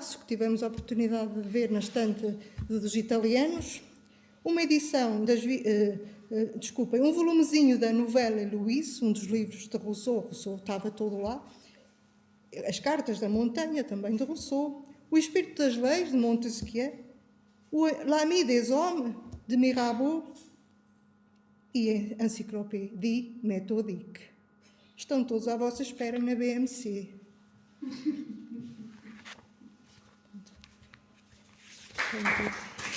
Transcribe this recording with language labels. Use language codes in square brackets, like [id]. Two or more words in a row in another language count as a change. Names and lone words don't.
[pt] que tivemos a oportunidade de ver na estante dos italianos, uma edição um volumezinho da novela Louise, um dos livros de Rousseau estava todo lá, as Cartas da Montanha, também de Rousseau, O Espírito das Leis, de Montesquieu, o L'Ami des Hommes, de Mirabeau, e a Encyclopédie Méthodique. Estão todos à vossa espera na BMC. [en] Thank you.